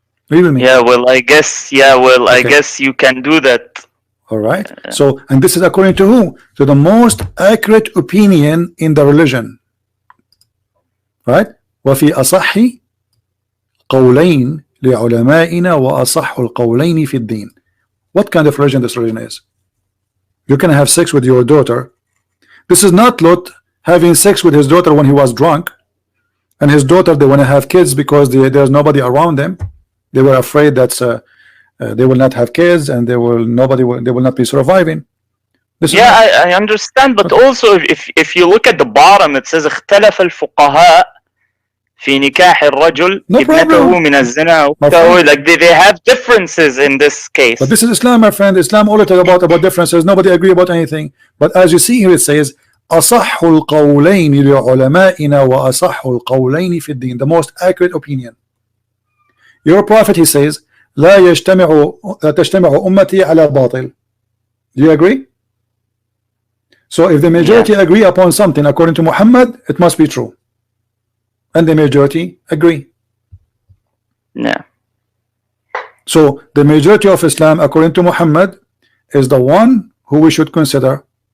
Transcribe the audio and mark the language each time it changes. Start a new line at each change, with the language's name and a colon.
English: Read with me. Yeah, well, I guess. Yeah, well, I Okay. guess you can do that. All right. So, and this is according to who? To the most accurate opinion in the religion. Right?
Arabic: وفي أصح قولين لعلمائنا وأصح القولين في الدين.
English: What kind of religion this religion is? You can have sex with your daughter. This is not Lot having sex with his daughter when he was drunk, and his daughter, they want to have kids because there's nobody around them. They were afraid that they will not have kids and they will not be surviving. Yeah, I understand, but also if you look at the bottom, it says اختلف الفقهاء في نكاح الرجل ابنته من الزنا. So like they have differences in this case. But this is Islam, my friend. Islam only talk about differences. Nobody agree about anything. But as you see here, it says أصح القولين لعلمائنا وأصح القولين في الدين. The most accurate opinion. Your prophet, he says, لا تجتمع أمتي على باطل. Do you agree? So if the majority agree upon something according to Muhammad, it must be true. And the majority agree. Yeah. So the majority of Islam according to Muhammad is the one who we should consider.